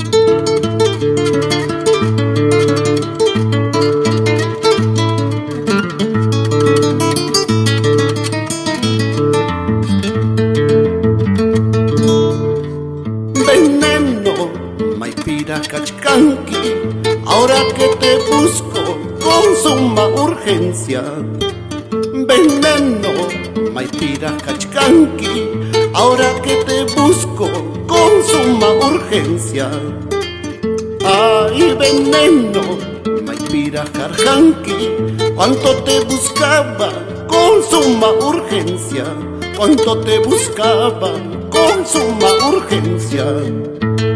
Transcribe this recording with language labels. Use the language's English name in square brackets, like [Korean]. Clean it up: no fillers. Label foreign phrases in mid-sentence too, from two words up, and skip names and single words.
[Quechua] Veneno, maipira kachkanki, [Spanish] ahora que te busco con suma urgencia. Veneno, [Quechua] maipira kachkanki, [Spanish] ahora que te busco con suma urgencia. Ay, veneno, [Quechua] maipira karjanki, [Spanish] cuánto te buscaba con suma urgencia, cuánto te buscaba con suma urgencia.